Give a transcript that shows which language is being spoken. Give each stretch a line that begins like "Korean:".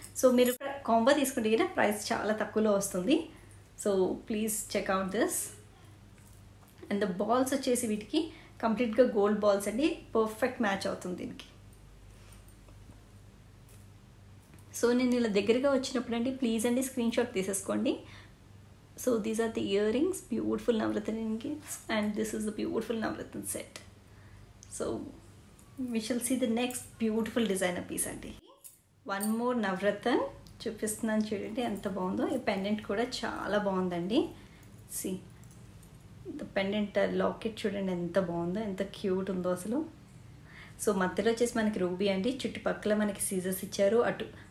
Telugu: So మీరు combo తీసుకుంటే కదా ప్రైస్ చాలా తక్కువలో వస్తుంది.
English: So please check out this.
Telugu: And the balls వచ్చేసి వీటికి కంప్లీట్గా గోల్డ్ బాల్స్ అండి, పర్ఫెక్ట్ మ్యాచ్ అవుతుంది దీనికి. సో నేను ఇలా దగ్గరగా వచ్చినప్పుడు అండి ప్లీజ్ అండి స్క్రీన్ షాట్ తీసేసుకోండి.
English: So these are the earrings, beautiful Navratna earrings, and this is the beautiful Navratna set. So we shall see the next beautiful designer piece andi. One more
Telugu: Navratna చూపిస్తున్నాను చూడండి ఎంత బాగుందో. ఈ pendant కూడా చాలా బాగుందండి.
English: see the pendant
Telugu: locket చూడండి ఎంత బాగుందో, ఎంత క్యూట్ ఉందో అసలు. సో మధ్యలో వచ్చేసి మనకి రూబీ అండి, చుట్టుపక్కల మనకి సీజర్స్ ఇచ్చారు అటు.